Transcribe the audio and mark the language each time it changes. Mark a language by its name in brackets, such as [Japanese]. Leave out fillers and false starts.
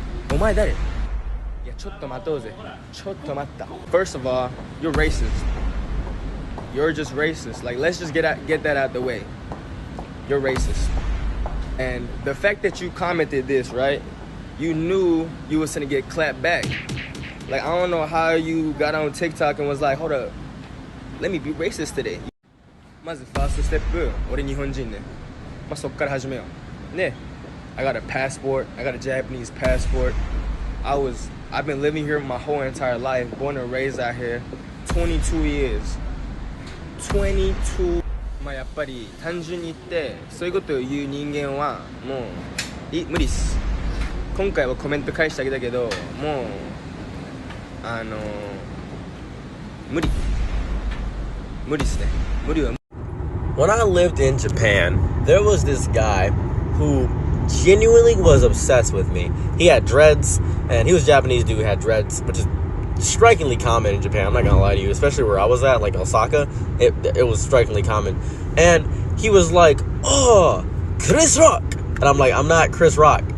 [English] First of all, you're racist. You're just racist. Like, let's just get that out the way. You're racist. And the fact that you commented this, right? You knew you was gonna get clapped back. Like, I don't know how you got on TikTok and was like, hold up, let me be racist today. [Japanese] まずファーストステップ、俺日本人ね。まあそっから始めよう。 [English] ね。I got a passport. I got a Japanese passport. I've been living here my whole entire life, born and raised out here, 22 years. 22. [Japanese] まあやっぱり単純に言ってそういうことを言う人間はもう無理っす。今回はコメント返してあげたけど、もう無理っすね。無理は。 [English] When I lived in Japan, there was this guy who genuinely was obsessed with me. He had dreads, and he was a Japanese dude who had dreads, which is strikingly common in Japan. I'm not gonna lie to you, especially where I was at, like Osaka. It was strikingly common. And he was like, "Oh, Chris Rock," and I'm like, "I'm not Chris Rock.